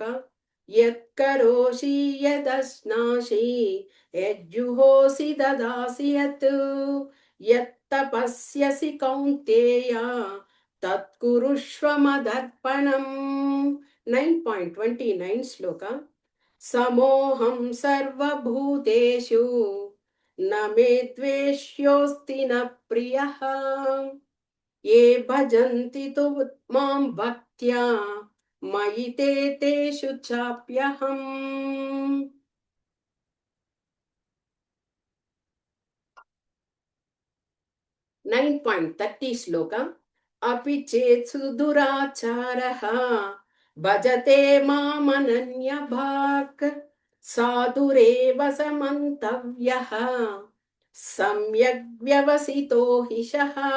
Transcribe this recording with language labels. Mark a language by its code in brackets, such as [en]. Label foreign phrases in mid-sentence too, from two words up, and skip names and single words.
[sa] యత్కరోషి యదశ్నాసి యజ్జుహోసి దదాసి యత్తపస్యసి కౌంతేయ తత్కురుష్వ మదర్పణం. 9.29 శ్లోక. సమోహం సర్వభూతేషు న మే ద్వేష్యోస్తి న ప్రియః ఏ భజంతి తు మాం భక్త్యా మయి తే తేషు చాప్యహం. 9.30 శ్లోక. అపి చేత్సు దురాచారః భజతే మామనన్యభాక్ సాధురేవ సమంతవ్యః సమ్యగ్ వ్యవసితో హిషః.